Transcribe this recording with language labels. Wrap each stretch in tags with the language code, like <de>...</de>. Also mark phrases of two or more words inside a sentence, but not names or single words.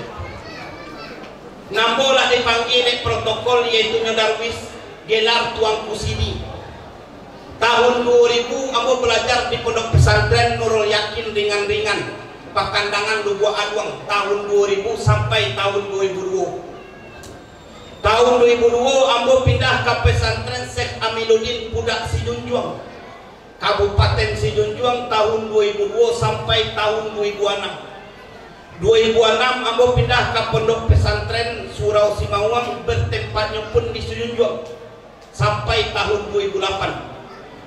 <min>Nambo lah dipanggil dek protokol yaitu Darwis gelar Tuang Kusini. Tahun 2000 ambo belajar di pondok pesantren Nurul Yakin ringan-ringan. Pakandangan Lubua Aduang tahun 2000 sampai tahun 2002. Tahun 2002 ambo pindah ke pesantren Syekh Aminuddin Budak Sijunjuang, Kabupaten Sijunjuang tahun 2002 sampai tahun 2006. 2006 ambo pindah ke pondok pesantren Surau Simawang, bertempatnya pun di Sijunjuang sampai tahun 2008.</min>